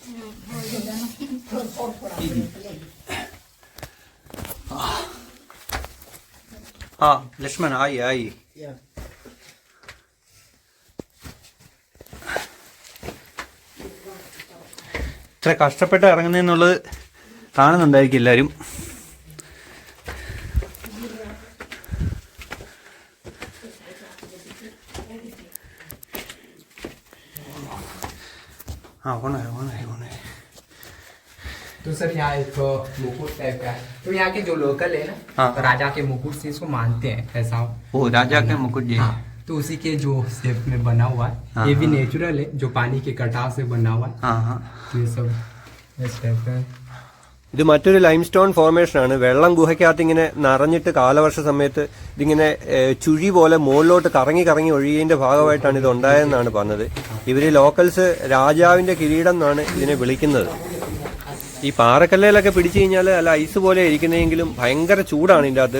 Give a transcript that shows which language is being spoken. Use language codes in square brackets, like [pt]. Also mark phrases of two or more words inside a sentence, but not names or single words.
[hi] हाँ लक्ष्मण आई [ml] ഇത്ര കഷ്ടപ്പെട്ട് ഇറങ്ങുന്നതെന്നുള്ളത് കാണുന്നുണ്ടായിരിക്കും എല്ലാവരും. [hi] होना है। तो सर यहाँ एक मुकुट टाइप का है, तो यहाँ के जो लोकल है ना, राजा के मुकुट से इसको मानते हैं ऐसा। ओ राजा के मुकुट जी। तो उसी के जो शेप में बना हुआ है। ये भी नेचुरल है, जो पानी के कटाव से बना हुआ है। तो ये सब इस टाइप का है। [ml] ഇത് മറ്റൊരു [en] limestone formation. [ml] വെള്ളം ഗുഹയ്ക്കകത്ത് ഇങ്ങനെ നിറഞ്ഞിട്ട് കാലവർഷ സമയത്ത് ഇതിങ്ങനെ ചുഴി പോലെ മുകളിലോട്ട് കറങ്ങി കറങ്ങി ഒഴുകിയതിന്റെ ഭാഗമായിട്ടാണ് ഇത് ഉണ്ടായതെന്നാണ് പറഞ്ഞത്. ഇവര് ലോക്കൽസ് രാജാവിന്റെ കിരീടം എന്നാണ് ഇതിനെ വിളിക്കുന്നത്. ഈ പാറക്കല്ലിലൊക്കെ പിടിച്ചു കഴിഞ്ഞാൽ അല്ല ഐസ് പോലെ ഇരിക്കുന്നതെങ്കിലും ഭയങ്കര ചൂടാണ് ഇതിൻ്റെ അകത്ത്.